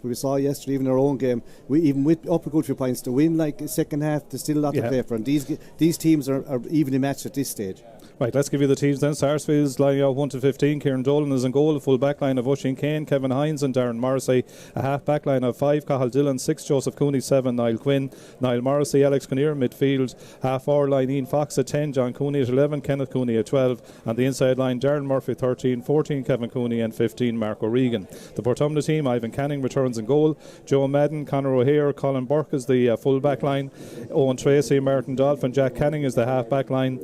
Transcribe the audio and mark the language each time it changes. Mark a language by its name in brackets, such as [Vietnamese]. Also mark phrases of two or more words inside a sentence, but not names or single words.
[English] But we saw yesterday, even our own game, we even with up a good few points to win, like the second half, there's still a lot to play for, and these teams are evenly matched at this stage. Right, let's give you the teams then. Sarsfields lining out 1 to 15. Kieran Dolan is in goal. A full back line of Oisin Kane, Kevin Hines and Darren Morrissey. A half back line of 5, Cathal Dillon. 6, Joseph Cooney. 7, Niall Quinn. Niall Morrissey, Alex Conair. Midfield, half forward line, Ian Fox at 10, John Cooney at 11, Kenneth Cooney at 12. And the inside line, Darren Murphy 13, 14, Kevin Cooney and 15, Mark O'Regan. The Portumna team, Ivan Canning returns in goal. Joe Madden, Conor O'Hare, Colin Burke is the full back line. Owen Tracy, Martin Dolphin, Jack Canning is the half back line.